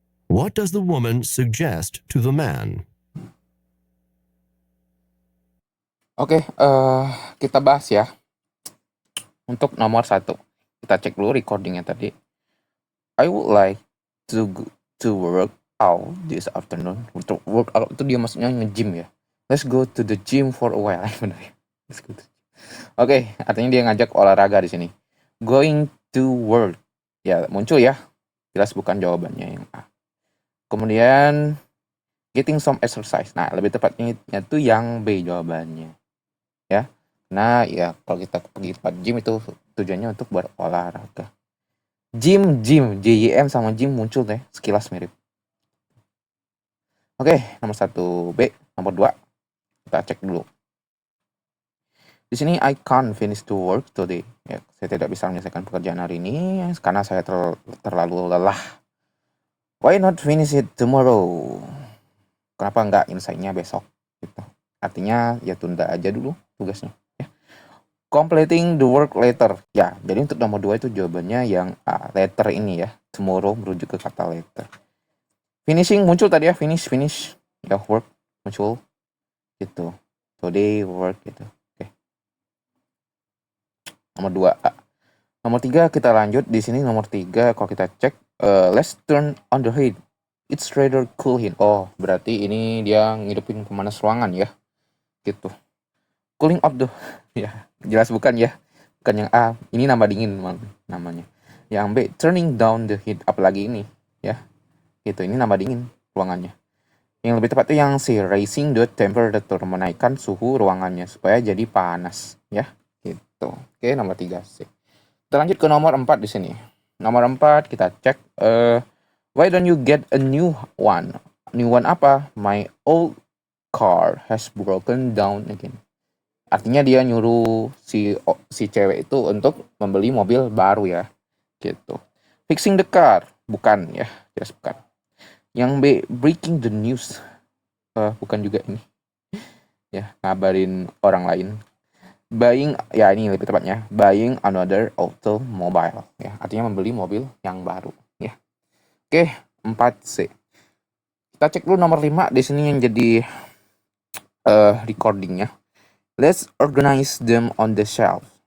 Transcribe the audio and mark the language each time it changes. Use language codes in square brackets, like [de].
[en] What does the woman suggest to the man? [id] Oke, kita bahas ya. Untuk nomor 1, kita cek dulu recordingnya tadi. [en] I would like to work out this afternoon. [id] Untuk work out itu dia maksudnya nge-gym ya. [en] Let's go to the gym for a while. [id] Benar ya. [en] Let's go to... [id] Oke, artinya dia ngajak olahraga di sini. [en] Going to work. [id] Ya, muncul ya. Jelas bukan jawabannya yang A. Kemudian [en] getting some exercise. [id] Nah, lebih tepatnya itu yang B jawabannya. Ya. Nah, ya kalau kita pergi tempat gym itu tujuannya untuk berolahraga. Gym, JYM sama gym muncul deh, sekilas mirip. Oke, nomor 1 B. Nomor 2 kita cek dulu. Di sini [en] I can't finish to work today. [id] Ya, saya tidak bisa menyelesaikan pekerjaan hari ini karena saya terlalu lelah. [en] Why not finish it tomorrow? [id] Kenapa nggak selesainya besok? Gitu. Artinya ya tunda aja dulu tugasnya. Ya. [en] Completing the work later. [id] Ya, jadi untuk nomor 2 itu jawabannya yang A, later ini ya. Tomorrow merujuk ke kata later. Finishing muncul tadi ya, finish. Ya, work muncul gitu. Today work gitu. Oke. Nomor 2A. Nomor 3 kita lanjut. Di sini nomor 3 kalau kita cek [en] let's turn on the heat. It's rather cool here. [id] Oh, berarti ini dia ngidupin pemanas ruangan ya. Gitu. Cooling off the ya, jelas bukan ya. Bukan yang A, ini nambah dingin namanya. Yang B, [en] turning down the heat, [id] apalagi ini ya. Gitu, ini nambah dingin ruangannya. Yang lebih tepat itu yang C, [en] raising the temperature, [id] menaikkan suhu ruangannya supaya jadi panas ya. Gitu. Oke, nomor 3 C. Kita lanjut ke nomor 4 di sini. Nomor 4 kita cek [en] why don't you get a new one? New one apa? My old car has broken down again. [id] Artinya dia nyuruh si cewek itu untuk membeli mobil baru ya. Gitu. [en] Fixing the car, [id] bukan ya, jelas bukan. Yang B, [en] breaking the news, [id] bukan juga ini. Ya, ngabarin orang lain. Buying, ya ini lebih tepatnya, [en] buying another automobile. [id] Ya, artinya membeli mobil yang baru. Ya. Oke, 4C. Kita cek dulu nomor 5 di sini yang jadi recordingnya. [en] Let's organize them on the shelf.